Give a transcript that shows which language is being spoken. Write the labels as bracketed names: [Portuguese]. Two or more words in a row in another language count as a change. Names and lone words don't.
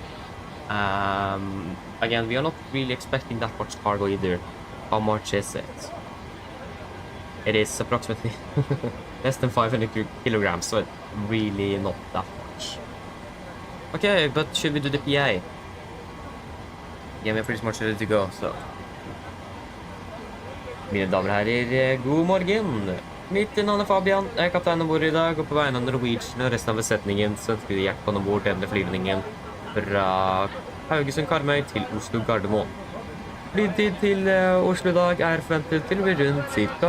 [English] Again, we are not really expecting that much cargo either. How much is it? It is approximately less than 500 kilograms, so it's really not that much. Okay, but should we do the PA? Yeah, we're pretty much ready to go, so. [Norwegian] Mine damer og herrer, god morgen! Mitt navn er Fabian, jeg er kaptein ombord i dag, og på vegne av Norwegian og resten av besetningen så ønsker vi hjertelig ombord denne flyvningen fra Haugesund Karmøy til Oslo Gardermoen. Flytid til Oslo i dag er forventet til å bli rundt ca.